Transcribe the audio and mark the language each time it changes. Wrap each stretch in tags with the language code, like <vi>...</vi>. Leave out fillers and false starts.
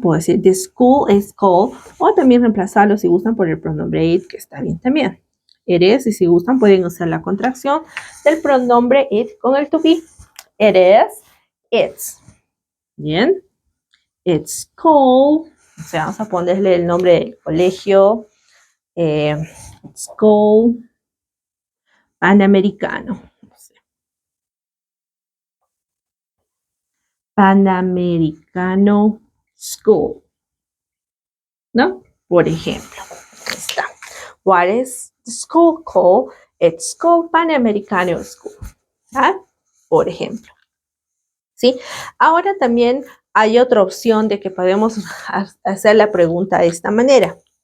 <es>Puedo decir,</es> <en>the school is called,</en> <es>o también reemplazarlo si gustan por el pronombre it, que está bien también.</es> <en>It is,</en> <es>y si gustan pueden usar la contracción del pronombre it con el to be.</es> <en>It is, it's.</en> <es>Bien.</es> <en>It's called,</en> <es>o sea, vamos a ponerle el nombre del colegio.</es> <en>It's called Panamericano. Panamericano School, ¿no?</en> <es>Por ejemplo, ahí está.</es> <en>What is the school called? It's called Panamericano School.</en> <es>¿Ah? Por ejemplo. ¿Sí? Ahora también hay otra opción de que podemos hacer la pregunta de esta manera.</es>